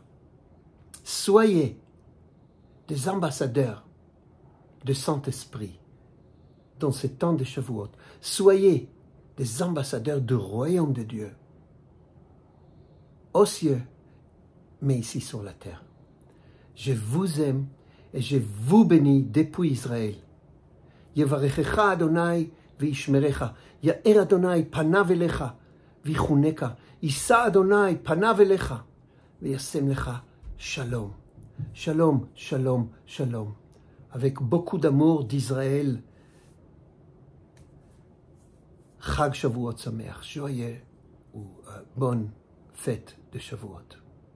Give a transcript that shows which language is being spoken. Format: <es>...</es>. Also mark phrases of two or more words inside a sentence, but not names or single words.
<fr>Soyez des ambassadeurs de Saint-Esprit dans ce temps de Shavuot. Soyez des ambassadeurs du royaume de Dieu, aux cieux, mais ici sur la terre. Je vous aime et je vous bénis depuis Israël.</fr> <he>יברכך אדוני וישמרך. יאר אדוני פניו אליך ויחנך. ישא אדוני פניו אליך וישם לך שלום. שלום, שלום, שלום.</he> <fr>Avec beaucoup d'amour d'Israël.</fr> <he>חג שבועות שמח.</he> <fr>Joyeux ou bonne fête de Shavuot.</fr>